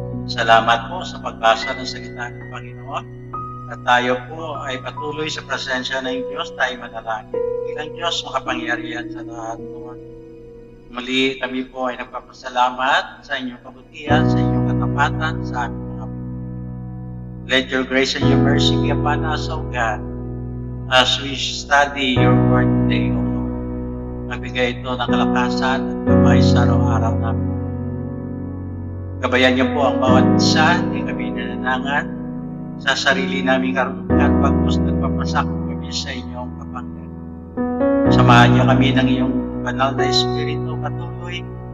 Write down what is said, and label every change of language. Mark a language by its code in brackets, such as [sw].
[tl] Salamat po sa pagbasa ng salita ng Panginoon. At tayo po ay patuloy sa presensya ng Diyos, tayo manalangin. Bilang Diyos, makapangyarihan sa lahat, Lord. Muli kami po ay nagpapasalamat sa inyong kabutihan, sa inyong katapatan, sa aming mga po. [en] Let your grace and your mercy be upon us, O God, as we study your word today, O Lord. [tl] Magbigay ito ng kalakasan at gabay sa araw-araw namin. Gabayan niyo po ang bawat isa, hindi kami nananangan sa sarili naming karunungan, pagpos nagpapasakot kami sa inyong kapangyarihan. Samahan niyo kami ng iyong banal na Espiritu patuloy.